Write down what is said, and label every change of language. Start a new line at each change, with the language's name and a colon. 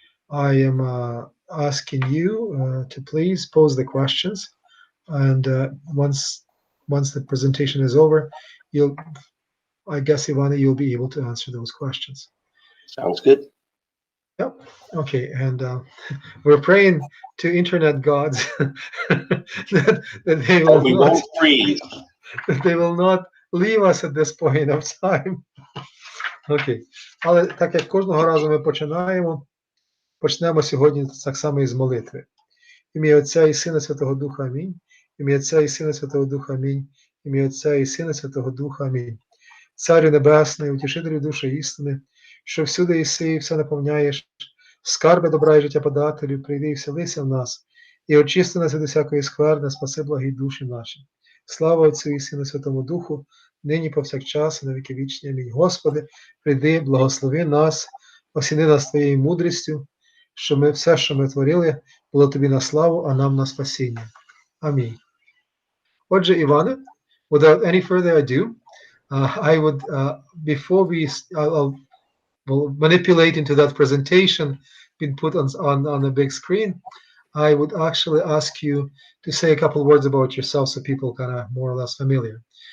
English: I am asking you to please pose the questions, and once the presentation is over, I guess, Ivana, you'll be able to answer those questions. Sounds good. Yep. Okay, and we're praying to internet gods that they will we won't freeze. That they will not leave us at this point of time. Окей.
Ukrainian: Але так як кожного разу ми почнемо сьогодні так само із молитви. Ім'я Отця і Сина Святого Духа, амінь. Ім'я Отця і Сина Святого Духа, амінь. Ім'я Отця і Сина Святого Духа, амінь. Царю Небесний, утішителю душі істини, що всюди єси і все наповняєш, скарби добра і життя подателю, прийди і вселися в нас, і очисти нас від усякої скверни, спаси благі душі наші. Слава Отцю і Сину Святому Духу, нині повсякчас, і на віки вічні. Амінь. Господи, прийди, благослови нас, осіни нас Твоєю мудрістю, що ми все, що ми творили, було Тобі на славу, а нам на спасіння. Амінь. Отже,
English: Іване, without any further ado, I would, before I'll manipulate into that presentation being put on a big screen, I would actually ask you to say a couple words about yourself so people kind of more or less familiar.